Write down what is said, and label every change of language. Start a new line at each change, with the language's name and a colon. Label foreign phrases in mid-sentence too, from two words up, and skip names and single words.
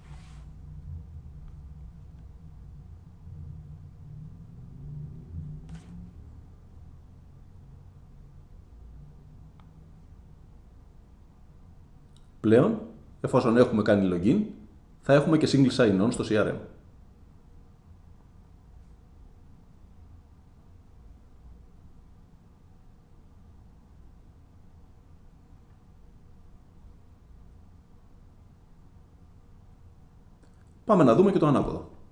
Greek: Πλέον, εφόσον έχουμε κάνει login, θα έχουμε και
English: single sign-on
Greek: στο CRM. Πάμε να δούμε και το ανάποδο.